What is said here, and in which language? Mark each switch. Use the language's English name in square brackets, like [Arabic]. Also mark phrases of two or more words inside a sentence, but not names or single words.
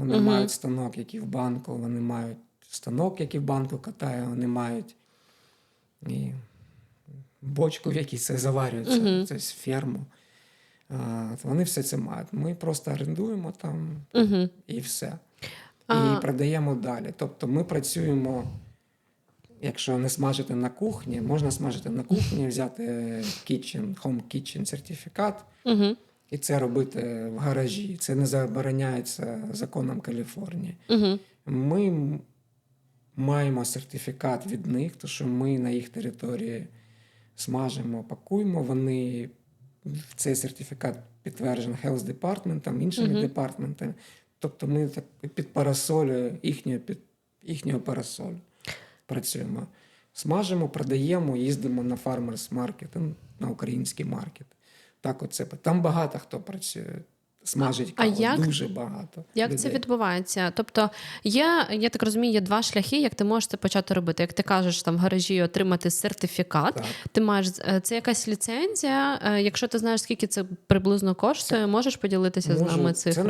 [Ukrainian] Вони мають станок, який в банку, вони мають станок, який в банку катає, вони мають і бочку, в якій це заварюється, це ферму. Вони все це мають. Ми просто орендуємо там і все. І продаємо далі. Тобто ми працюємо, якщо не смажити на кухні, можна смажити на кухні, взяти [English] home kitchen [Ukrainian] сертифікат і це робити в гаражі. Це не забороняється законом Каліфорнії. Ми маємо сертифікат від них, тому що ми на їх території смажимо, пакуємо. Вони в цей сертифікат підтверджений Health Department, іншими департаментами. Тобто ми так під парасолю, їхнього парасолю працюємо. Смажимо, продаємо, їздимо на [English] farmers market, [Ukrainian] на український маркет. Так оце. Там багато хто працює. Смажить каву, дуже багато. Як людей. Це відбувається? Тобто я так розумію, є 2 шляхи, як ти можеш це почати робити. Як ти кажеш, там в гаражі отримати сертифікат, ти маєш, це якась ліцензія, якщо ти знаєш, скільки це приблизно коштує, можеш поділитися з нами цифрами?